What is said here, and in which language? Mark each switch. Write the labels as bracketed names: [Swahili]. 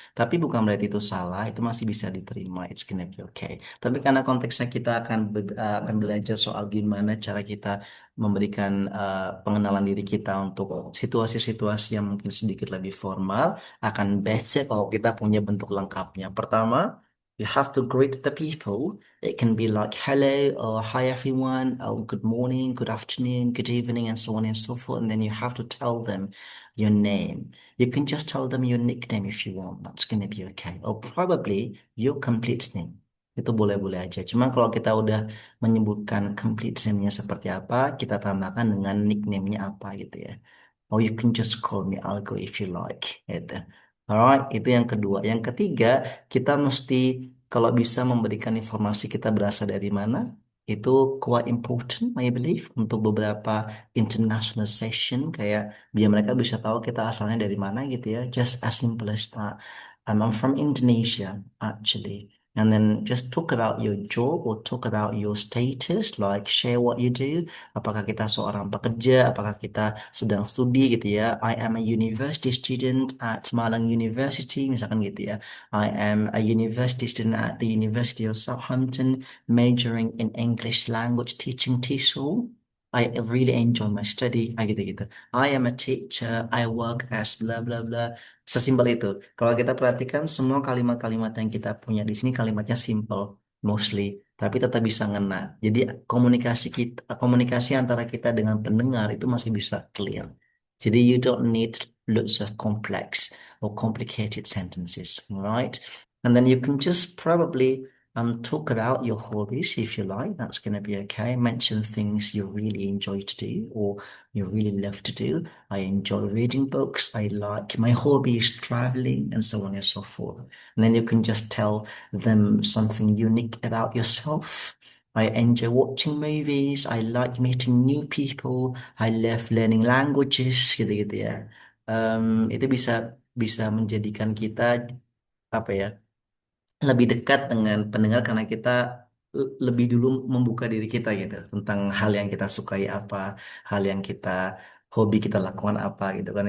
[Indonesian] Tapi bukan berarti itu salah, itu masih bisa diterima. [English] It's gonna be okay. [Indonesian] Tapi karena konteksnya kita akan belajar soal gimana cara kita memberikan pengenalan diri kita untuk situasi-situasi yang mungkin sedikit lebih formal, akan better kalau kita punya bentuk lengkapnya. [English] Pertama, you have to greet the people. It can be like hello or hi everyone, or good morning, good afternoon, good evening, and so on and so forth. And then you have to tell them your name. You can just tell them your nickname if you want. That's gonna be okay. Or probably your complete name. [Indonesian] Itu boleh-boleh aja. Cuma kalau kita udah menyebutkan complete name-nya seperti apa, kita tambahkan dengan nickname-nya apa gitu ya. [English] Or you can just call me Algo if you like. [Indonesian] Gitu. Alright, itu yang kedua. Yang ketiga, kita mesti kalau bisa memberikan informasi kita berasal dari mana, itu [English] quite important, I believe, [Indonesian] untuk beberapa [English] international session, [Indonesian] kayak biar mereka bisa tahu kita asalnya dari mana gitu ya. [English] Just as simple as that. I'm from Indonesia, actually. and then just talk about your job or talk about your status, like share what you do. [Indonesian] Apakah kita seorang pekerja, apakah kita sedang studi gitu ya. [English] I am a university student at Malang University, [Indonesian] misalkan gitu ya. [English] I am a university student at the University of Southampton, majoring in English language teaching TESOL. I really enjoy my study, [Indonesian] gitu-gitu. [English] I am a teacher, I work as bla bla bla. [Indonesian] Sesimpel itu. Kalau kita perhatikan semua kalimat-kalimat yang kita punya di sini kalimatnya simple mostly, tapi tetap bisa ngena. Jadi komunikasi antara kita dengan pendengar itu masih bisa clear. [English] Jadi you don't need lots of complex or complicated sentences, right? And then you can just probably talk about your hobbies if you like. That's going to be okay. Mention things you really enjoy to do or you really love to do. I enjoy reading books. I like my hobby is traveling and so on and so forth. And then you can just tell them something unique about yourself. I enjoy watching movies. I like meeting new people. I love learning languages [Indonesian] gitu-gitu ya. Itu bisa bisa menjadikan kita apa ya? Lebih dekat dengan pendengar karena kita lebih dulu membuka diri kita gitu tentang hal yang kita sukai apa, hal yang kita hobi kita lakukan apa gitu kan.